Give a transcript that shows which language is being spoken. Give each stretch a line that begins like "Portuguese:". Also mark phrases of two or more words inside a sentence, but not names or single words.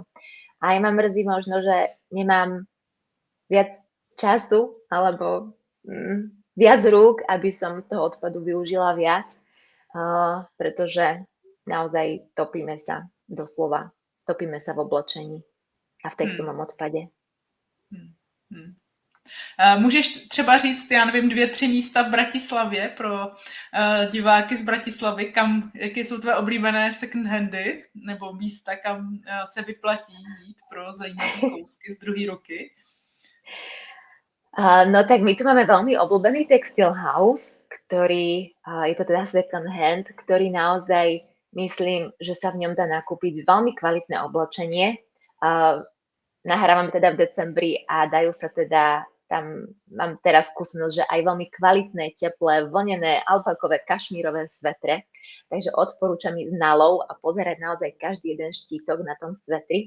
Slovak: Aj ma mrzí možno, že nemám viac času alebo viac rúk, aby som toho odpadu využila viac, pretože naozaj topíme sa v oblečení a v textilnom odpade.
Czech: Můžeš třeba říct, já nevím, 2-3 místa v Bratislavě pro diváky z Bratislavy, jaké jsou tvé oblíbené
English: second handy,
Czech: nebo místa, kam se vyplatí jít pro zajímavé kousky z druhé ruky?
Slovak: No tak my tu máme veľmi obľúbený Textile House, ktorý, je to teda
English: second hand,
Slovak: ktorý naozaj myslím, že sa v ňom dá nakúpiť veľmi kvalitné oblečenie. Nahrávame teda v decembri a dajú sa teda, tam mám teraz skúsenosť, že aj veľmi kvalitné, teplé, vlnené, alpakové, kašmírové svetre. Takže odporúčam ísť na lov a pozerať naozaj každý jeden štítok na tom svetri.